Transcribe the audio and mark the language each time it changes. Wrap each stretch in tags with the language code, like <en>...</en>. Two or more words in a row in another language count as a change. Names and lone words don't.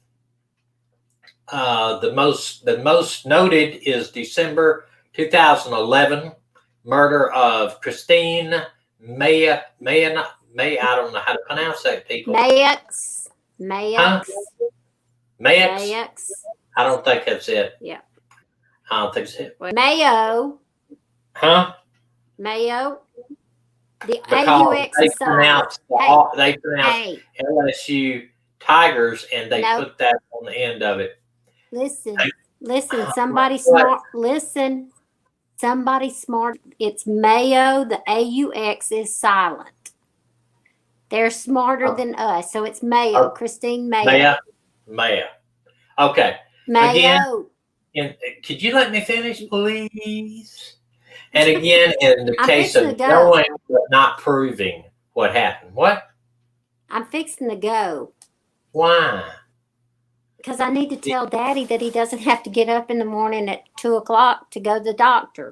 <en>The most noted is December 2011 murder of Christine May. I don't know how to pronounce that, people. Mayex. Huh? Mayex? I don't think that's it. Yeah. I don't think it's it. Mayo. Huh? Mayo. The Because AUX is silent. they pronounce LSU Tigers, and they put that on the end of it. Listen, somebody smart. Listen, somebody smart. It's Mayo. The AUX is silent. They're smarter than us, so it's Mayo. Christine Mayo. Mayo. Okay. Mayo. Again, could you let me finish, please? And again, in the case of knowing but not proving what happened. What? I'm fixing to go. Why? Because I need to tell Daddy that he doesn't have to get up in the morning at 2 o'clock to go to the doctor.</en>